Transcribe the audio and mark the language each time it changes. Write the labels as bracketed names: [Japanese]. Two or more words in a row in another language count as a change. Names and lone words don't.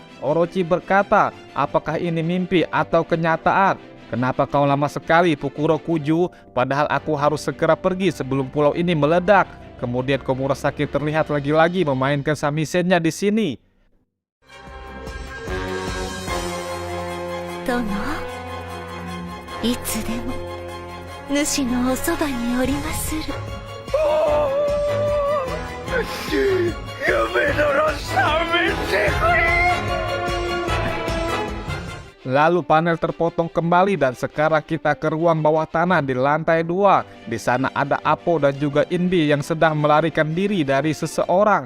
[Indonesian] Orochi berkata, "Apakah ini mimpi atau kenyataan? Kenapa kau lama sekali Fukurokuju? Padahal aku harus segera pergi sebelum pulau ini meledak." Kemudian Komurasaki terlihat lagi-lagi memainkan samisennya di sini. Tono, [Japanese] いつでも主のおそばにおりまする。 [Indonesian] Lalu panel terpotong kembali dan sekarang kita ke ruang bawah tanah di lantai 2. Di sana ada Apo dan juga Inbi yang sedang melarikan diri dari seseorang.